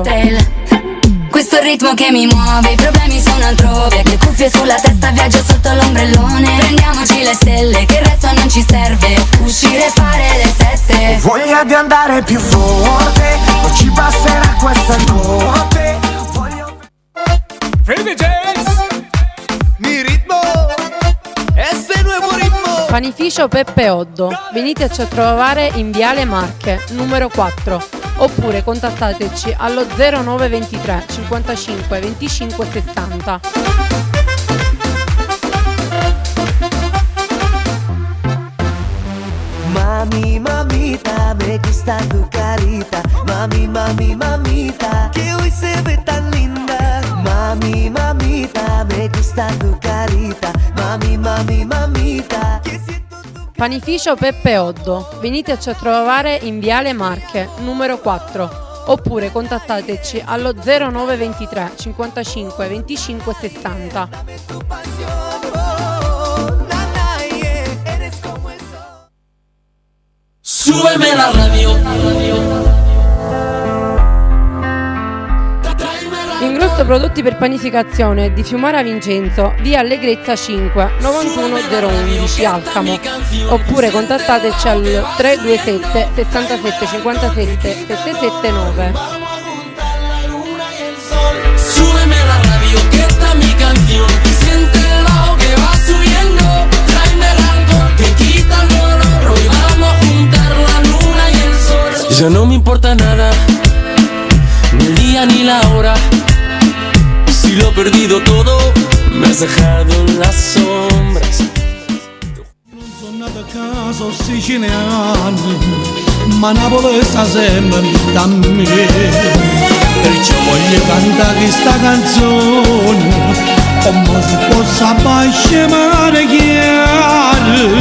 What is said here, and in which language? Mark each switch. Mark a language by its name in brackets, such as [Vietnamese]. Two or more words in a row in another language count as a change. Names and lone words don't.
[Italian] Questo è il ritmo che mi muove, i problemi sono altrove, che cuffie sulla testa, viaggio sotto l'ombrellone. Prendiamoci le stelle, che il resto non ci serve, uscire e fare le 7. Voglia di andare più forte, non ci basterà questa notte. [Spanish] Free DJs, mi ritmo, este nuevo ritmo. [Italian] Panificio Peppe Oddo, veniteci a trovare in viale Marche numero 4 oppure contattateci allo 0923 55 25 60. [Spanish] Mami, mamita, me gusta tu carita. Mami, mami, mamita, que hoy se ve tan linda. Mami, mamita, me gusta tu carita. Mami, mami, mamita, que siento tu... [Italian] Panificio Peppe Oddo, veniteci a trovare in viale Marche numero 4 oppure contattateci allo 0923 55 25 60. [Spanish] Súbeme la radio. [Italian] Ingrosso prodotti per panificazione di Fiumara Vincenzo, via Allegrezza 5 91011 Alcamo, oppure contattateci al 327 67 57 779. [Spanish] Súbeme la radio, que esta mi canción. Siéntelo que va subiendo. Tráeme algo que quita el dolor. Hoy vamos a juntar la luna y el sol. Ya no me importa nada, ni el día ni la hora. Si lo he perdido todo, me has dejado en las sombras. [Italian] Non sono nato a caso siciliano, ma Napoli sta sempre da me. Perciò voglio cantare questa canzone, come se fosse appassionare chiaro.